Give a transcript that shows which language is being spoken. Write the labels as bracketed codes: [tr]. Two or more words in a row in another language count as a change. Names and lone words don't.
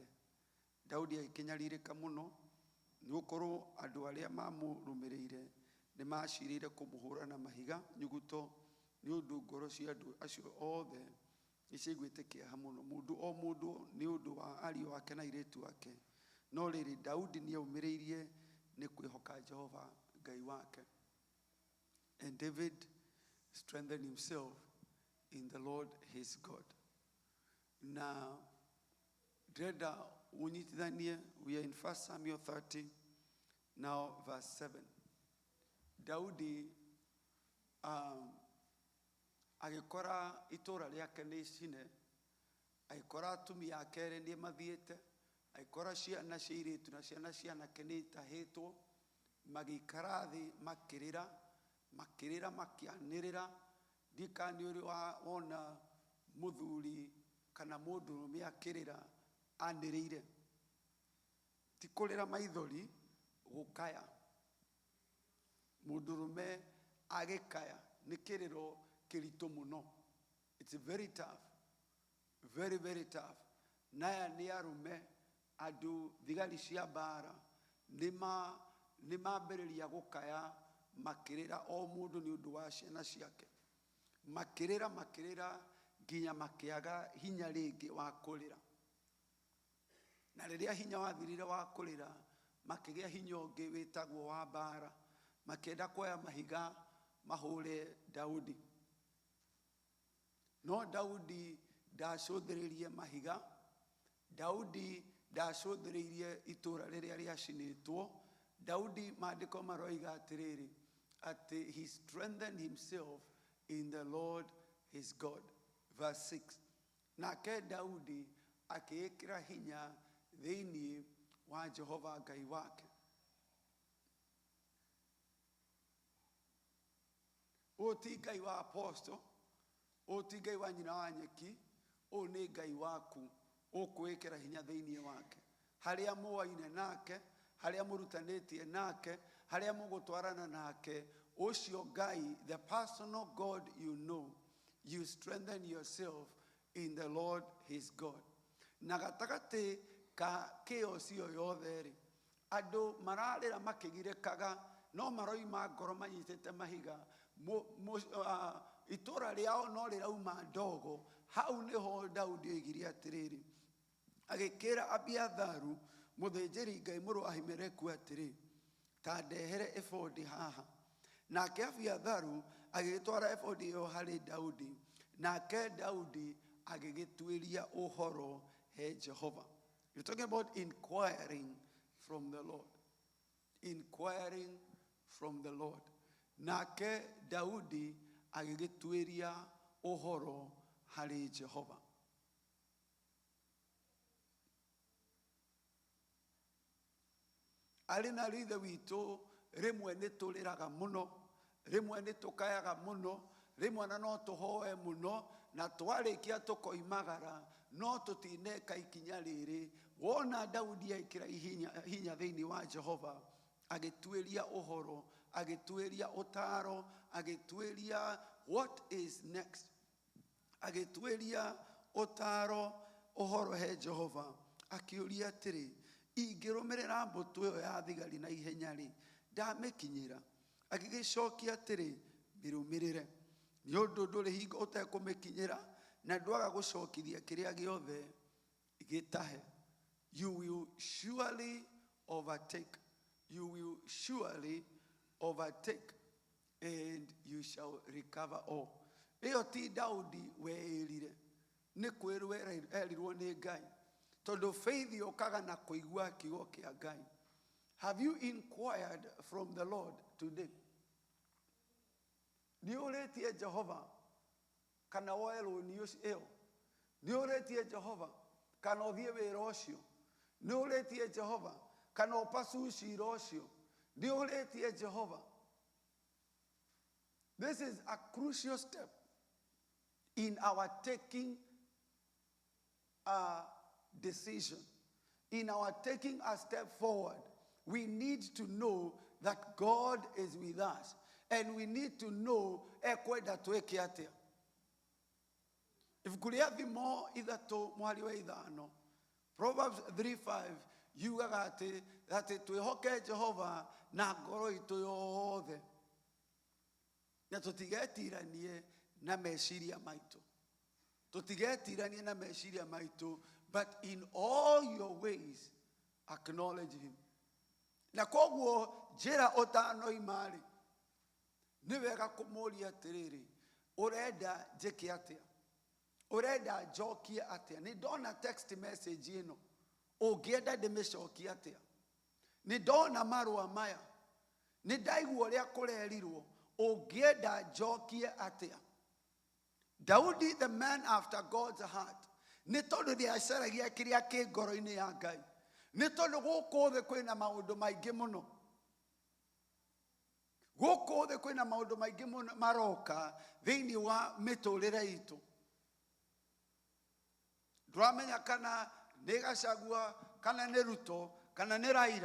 [ki] Daudi agĩkĩnyarirĩka mũno nĩ gũkorwo andũ arĩa mamũrũmĩrĩire nĩ macirĩire kũmũhũũra na mahiga nyuguto nĩ ũndũ ngoro cia andũ acio othe nĩciaiguĩte kĩeha mũno mũndũ o mũndũ nĩ ũndũ wa ariũ ake na airĩtu ake. No rĩrĩ Daudi nĩaumĩrĩirie nĩ kwĩhoka Jehova Ngai wake. [en] And David strengthened himself in the Lord his God. [ki] Na ndĩrenda ũnyitithanie, [en] we are in 1 Samuel 30 now verse 7. [ki] Daudi agĩkora itũũra rĩake nĩ cine, agĩkora atumia ake erĩ nĩ mathiĩte, agĩkora ciana cia airĩtu na ciana cia anake nĩ itahĩtwo, magĩikara thĩ makĩrĩra makĩanĩrĩra. Ndika nĩ ũrĩ wona mũthuri kana mũndũrũme akĩrĩra anĩrĩire. Ti kũrĩra maithori, gũkaya. Mũndũrũme agĩkaya nĩ kĩrĩro kĩritũ mũno. [en] It's very tough. Very, very tough. [ki] Naya nĩ arũme, andũ thigari cia mbara nĩ mambĩrĩria gũkaya makĩrĩra o mũndũ nĩ ũndũ wa ciana ciake. Makĩrĩra nginya makĩaga hinya rĩngĩ wa kũrĩra. Na rĩrĩa hinya wathirire wa kũrĩra, makĩgĩa hinya ũngĩ wĩtagwo wa mbara. Makĩenda kuoya mahiga mahũre Daudi. No Daudi ndacũthĩrĩirie mahiga. Daudi ndacũthĩrĩirie itũũra rĩrĩa rĩacinĩtwo. Daudi maandĩko maroiga atĩrĩrĩ, atĩ [en] he strengthened himself in the Lord his God. Verse 6. [ki] Nake Daudi akĩĩkĩra hinya thĩinĩ wa Jehova Ngai wake. Ũyũ ti Ngai wa apostle, ũyũ ti Ngai wa nyina wa nyeki, ũyũ nĩ Ngai waku ũkwĩkĩra hinya thĩinĩ wake. Harĩa mũoine nake, harĩa mũrutanĩtie nake, harĩa mũgũtwarana nake, ũcio Ngai, [en] the personal God you know, you strengthen yourself in the Lord his God. [ki] Na gatagatĩ ka chaos ĩyo yothe rĩ, andũ mararĩra makĩgirĩkaga, no maroima ngoro manyitĩte mahiga. Itũũra rĩao no rĩrauma ndogo. Hau nĩho Daudi oigire atĩrĩrĩ, agĩkĩra Abiatharu mũthĩnjĩri Ngai mũrũ wa Ahimeleku atĩrĩ, ta ndehere ebodi haha. Nake Abiatharu agĩtwara ebodi ĩyo harĩ Daudi. Nake Daudi agĩgĩtuĩria ũhoro he Jehova. [en] You're talking about inquiring from the Lord. Inquiring from the Lord. [ki] Nake Daudi agĩgĩtuĩria ũhoro harĩ Jehova. Arĩ na rithe witũ rĩmwe nĩ tũrĩraga mũno, rĩmwe nĩ tũkayaga mũno, rĩmwe na no tũhoe mũno, na twarĩkia tũkoimagara, no tũtineka ikinya rĩrĩ. Wona Daudi aikĩra hinya thĩinĩ wa Jehova, agĩtuĩria ũhoro, agĩtuĩria ũtaro, agĩtuĩria [en] what is next. [ki] Agĩtuĩria ũtaro ũhoro he Jehova, akĩũria atĩrĩ, ingĩrũmĩrĩra mbũtũ ĩyo ya thigari na ihenya rĩ, ndamĩkinyĩra? Agĩgĩcokia atĩrĩ, mĩrũmĩrĩre, nĩ ũndũ ndũrĩ hingo ũtekũmĩkinyĩra, na ndwaga gũcokithia kĩrĩa gĩothe gĩtahe. [en] You will surely overtake. You will surely overtake, and you shall recover all. [ki] Ĩyo ti Daudi weĩrire, nĩ kwĩrwo erirwo nĩ Ngai. Tondũ faith yokaga na kũigua kiugo kĩa Ngai. [en] Have you inquired from the Lord today? [ki] Nĩ ũrĩtie Jehova kana woe rũni ĩyo? Nĩ ũrĩtie Jehova kana ũthiĩ wĩra ũcio? Nĩ ũrĩtie Jehova kana ũpasu cira ũcio? Nĩ ũrĩtie Jehova? [en] This is a crucial step in our taking a decision. In our taking a step forward, we need to know that God is with us. And we need to know [ki] ekwenda twĩke atĩa. Ibuku rĩa thimo ithatũ mwari wa ithano, Proverbs 3:5, yugaga atĩ twĩhoke Jehova na ngoro itũ yothe, na tũtigetiranie na meciria maitũ. Tũtigetiranie na meciria maitũ, [en] but in all your ways acknowledge him. [ki] Na koguo njĩra ũtanoima rĩ, nĩ wega kũmũria atĩrĩrĩ, ũrenda njĩke atĩa? Ũrenda njokie atĩa? Nĩ ndona [en] text message [ki] ĩno, ũngĩenda ndĩmĩcokie atĩa? Nĩ ndona marũa maya, nĩ ndaigua ũrĩa kũrerirwo, ũngĩenda njokie atĩa? Daudi, [en] the man after God's heart, [ki] nĩ tondũ nĩacaragia kĩrĩa kĩ ngoro-inĩ ya Ngai. Nĩ tondũ gũkũ thĩ kwĩna maũndũ maingĩ mũno. Gũkũ thĩ kwĩna maũndũ maingĩ mũno maroka thĩinĩ wa mĩtũrĩre itũ. Ndũramenya kana nĩ Gachagua, kana nĩ Ruto, kana nĩ Raila.